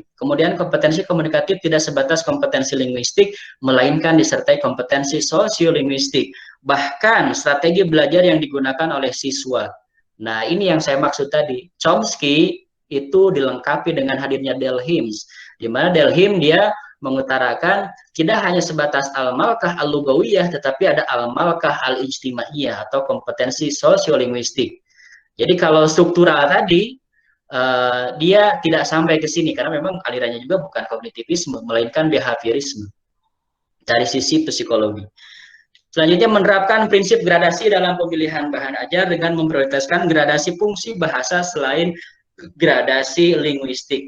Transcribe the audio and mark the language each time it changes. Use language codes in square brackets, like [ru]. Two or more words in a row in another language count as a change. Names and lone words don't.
[id] Kemudian kompetensi komunikatif tidak sebatas kompetensi linguistik, melainkan disertai kompetensi sosiolinguistik. Bahkan strategi belajar yang digunakan oleh siswa. Nah, ini yang saya maksud tadi. Chomsky itu dilengkapi dengan hadirnya Delhims, di mana Delhim dia mengutarakan tidak hanya sebatas [ar] الملكة اللغوية, [id] tetapi ada [ar] الملكة الاجتماعية [id] atau kompetensi sosiolinguistik. Jadi kalau struktural tadi, dia tidak sampai ke sini, karena memang alirannya juga bukan kognitivisme, melainkan behaviorisme dari sisi psikologi. Selanjutnya menerapkan prinsip gradasi dalam pemilihan bahan ajar dengan memprioritaskan gradasi fungsi bahasa selain gradasi linguistik.